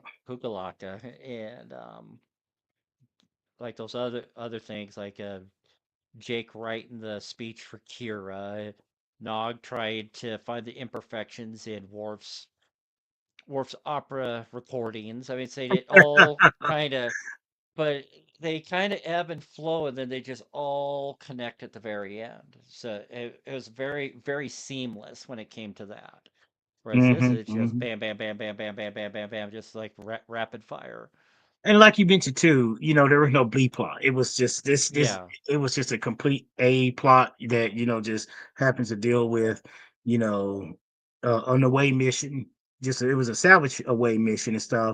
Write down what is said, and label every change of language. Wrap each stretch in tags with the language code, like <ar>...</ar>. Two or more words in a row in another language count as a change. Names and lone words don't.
<en>Kukulaka, and like those other things, like Jake writing the speech for Kira, Nog tried to find the imperfections in Worf's opera recordings. I mean, say it all kind of, but they kind of ebb and flow, and then they just all connect at the very end. So it was very seamless when it came to that. Whereas this hmm is just hmm bam, bam, bam, bam, bam, bam, bam, bam, bam, just like rapid fire. And like you mentioned too, there was no B plot. It was just this. Yeah. It was just a complete A plot that just happens to deal with, you know, an away mission. Just it was a salvage away mission and stuff.</en>